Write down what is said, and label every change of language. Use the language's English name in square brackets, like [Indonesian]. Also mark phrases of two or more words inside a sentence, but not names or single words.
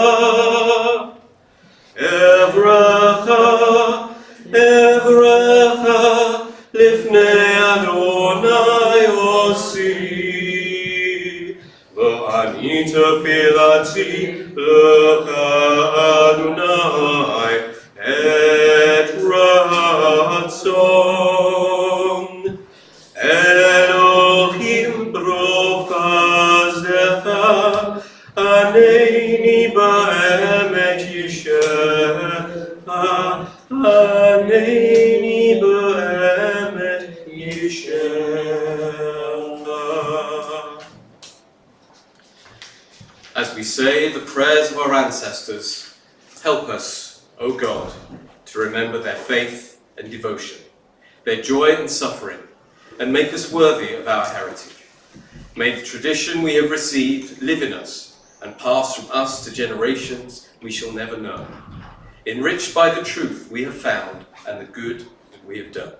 [Hebrew] אברכה לפני אדני עשי ואני תפלתי לך אדני עת רצון. אלהים ברב חסדך ענני באמת ישעך ענני באמת ישעך. [English] As we say the prayers of our ancestors, help us, O God, to remember their faith and devotion, their joy and suffering, and make us worthy of our heritage. May the tradition we have received live in us and pass from us to generations we shall never know, enriched by the truth we have found and the good that we have done.